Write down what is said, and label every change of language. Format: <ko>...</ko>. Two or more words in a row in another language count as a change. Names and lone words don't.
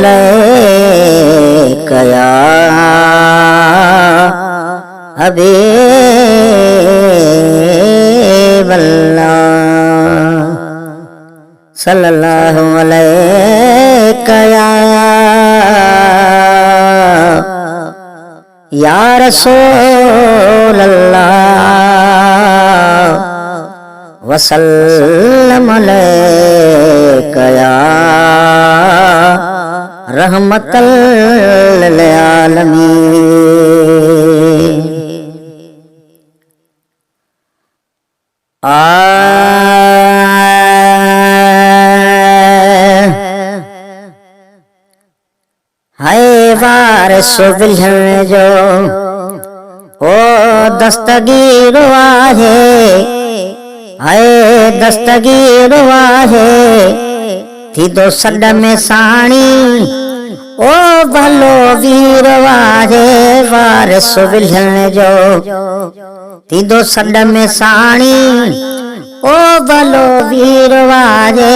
<ar>عليك يا حبيب الله صلى الله عليك يا رسول الله وسلم عليك يا رحمة للعالمين.</ar> <sd>हाय वारिस बिल्हण जो ओ दस्तगीर आहे, हाय दस्तगीर आहे थींदो सॾ में साणी ओ भलो वीर आहे। वारिस बिल्हण जो थींदो सॾ में साणी ओ भलो वीर आहे।</sd>